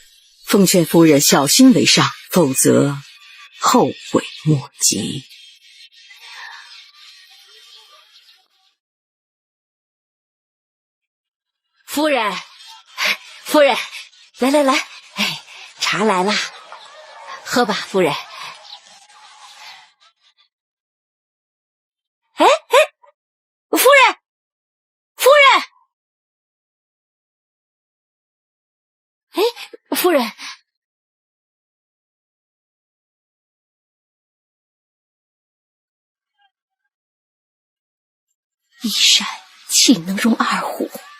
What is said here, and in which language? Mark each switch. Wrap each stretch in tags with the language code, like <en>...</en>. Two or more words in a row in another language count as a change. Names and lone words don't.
<zh>奉勸夫人小心為上，否則後悔莫及。夫人，夫人，來來來，哎，茶來了，喝吧，夫人。哎哎，夫人，夫人，哎，夫人。一山豈能容二虎？</zh>